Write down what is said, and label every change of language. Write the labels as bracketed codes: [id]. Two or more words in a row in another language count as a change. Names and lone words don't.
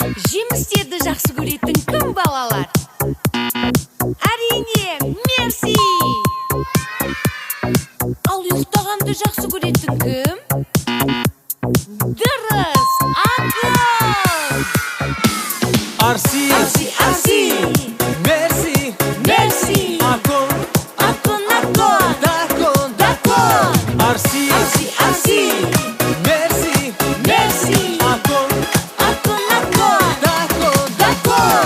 [kk] Жемістерді жақсы көретін кім, балалар? Әрине, Мерси. Ал ұйықтағанды жақсы көретін кім? Дұрыс, ақыл! Арси! Арси, арси! Мерси! Мерси! Ако! Ако, нако! Дако! Дако! Арси! Арси, арси! Мерси! Мерси! Ако! Ако, нако! Дако! Дако!